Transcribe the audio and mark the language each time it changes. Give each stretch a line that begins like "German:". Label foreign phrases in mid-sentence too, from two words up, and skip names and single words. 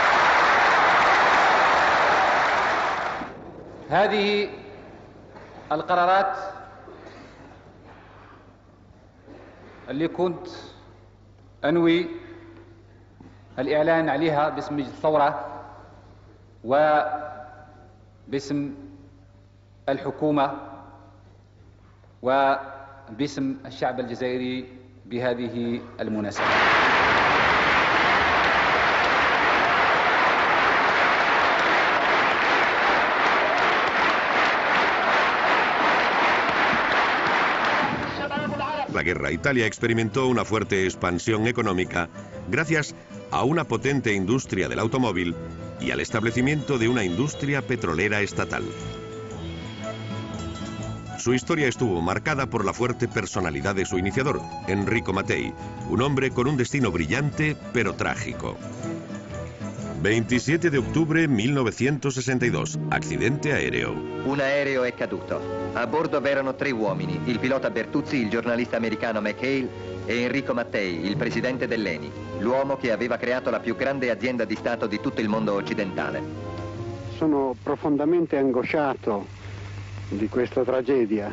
Arabic: هذه القرارات اللي كنت أنوي الإعلان عليها باسم مجلس الثورة وباسم الحكومة وباسم الشعب الجزائري بهذه المناسبة.
Spanish: La guerra a Italia experimentó una fuerte expansión económica gracias a una potente industria del automóvil y al establecimiento de una industria petrolera estatal. Su historia estuvo marcada por la fuerte personalidad de su iniciador, Enrico Mattei, un hombre con un destino brillante pero trágico. 27 de octubre 1962, accidente aereo.
Italian: Un aereo è caduto. A bordo v'erano 3 uomini, il pilota Bertuzzi, il giornalista americano McHale e Enrico Mattei, il presidente dell'ENI, l'uomo che aveva creato la più grande azienda di Stato di tutto il mondo occidentale. Sono profondamente angosciato di questa tragedia.